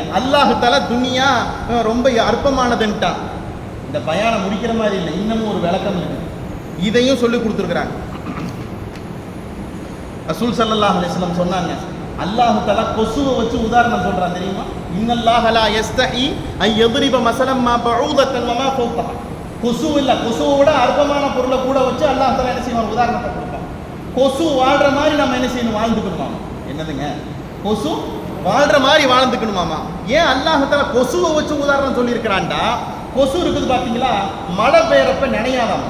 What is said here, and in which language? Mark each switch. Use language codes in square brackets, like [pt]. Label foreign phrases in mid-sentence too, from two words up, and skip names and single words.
[ar] الله تعالى [ta] துனியா ரொம்ப அற்பமானதுன்ட்டான். இந்த பயானம் முடிக்கிற மாதிரி இல்லை, இன்னமும் ஒரு விளக்கம் இருக்கு. இதையும் சொல்லி கொடுத்துருக்குறாங்க. [ar] رسول صلى الله عليه وسلم [ta] சொன்னாங்க, [ar] الله تعالى [ta] கொசுவை வச்சு உதாரணம் சொல்றான் தெரியுமா? [ar] إن الله لا يستحيي أن யضرب مثلا ما بعوضة وما فوقها. [ta] கொசு இல்ல, கொசுவை விட அற்பமான பொருளை கூட வச்சு [ar] الله تعالى [ta] என்ன செய்வான், உதாரணத்தை கொடுப்பான். கொசு வாழ்ற மாதிரி நம்ம என்ன செய்யணும், வாழ்ந்துக்கணுமாமா. என்னதுங்க, கொசு வாழ்ற மாதிரி வாழ்ந்துக்கணுமாமா. ஏன் [ar] الله تعالى [ta] கொசுவை வச்சு உதாரணம் சொல்லியிருக்கிறான்டா, கொசு இருக்குது பாத்தீங்களா, மழை பெய்யறப்ப நினையாதாமா.